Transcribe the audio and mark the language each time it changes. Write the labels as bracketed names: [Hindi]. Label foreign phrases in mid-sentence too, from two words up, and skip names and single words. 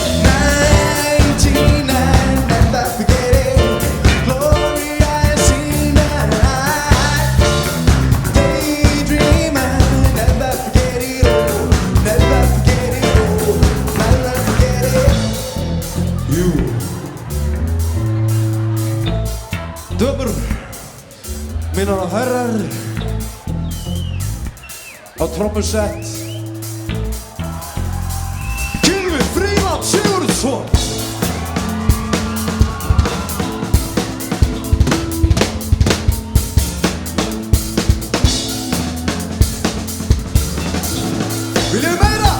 [English] 99, never forget it. Gloria has seen the light. Daydreamer, never forget it all. Never forget it all. Never forget it. [Icelandic] Jú. Dömur, mínar og herrar, á trommusett, Gylfi Frímann Sigurðsson. Viljið þið meira?